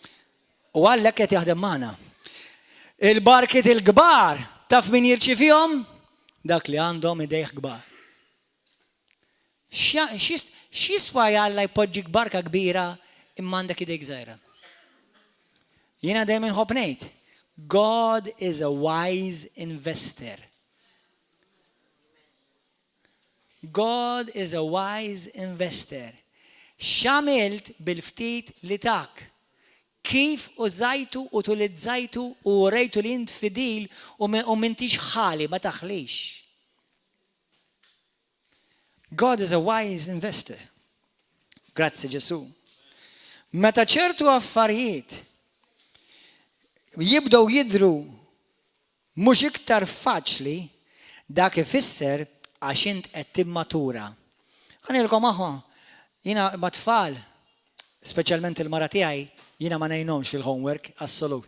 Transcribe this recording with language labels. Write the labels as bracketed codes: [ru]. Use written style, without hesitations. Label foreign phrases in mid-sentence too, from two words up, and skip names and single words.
[mt] U għallek qed jaħdem magħna. Il-barkiet il-kbar Taf min jirċifihom? Dak li għandhom idejh kbar. X'jiswa Alla jpoġġik barka kbira imma għandek idejk żgħira? Jiena dejjem inħobb ngħid, [en] God is a wise investor. God is a wise investor. [mt] X'għamilt bil-ftit li tak? Kif użajtu u tulizzajtu u rejtu li int fidil u m'intix ħali, ma taħlix. [en] God is a wise investor. [mt] Grazzi Ġesu. Meta ċertu affarijiet jibdew jidhru mhux iktar faċli, dak ifisser għax int qed timmatura. Ħanilkom aħwa, jiena ma' tfal, speċjalment il-mara tiegħi, jiena ma ngħinhomx fil-homework, assolut.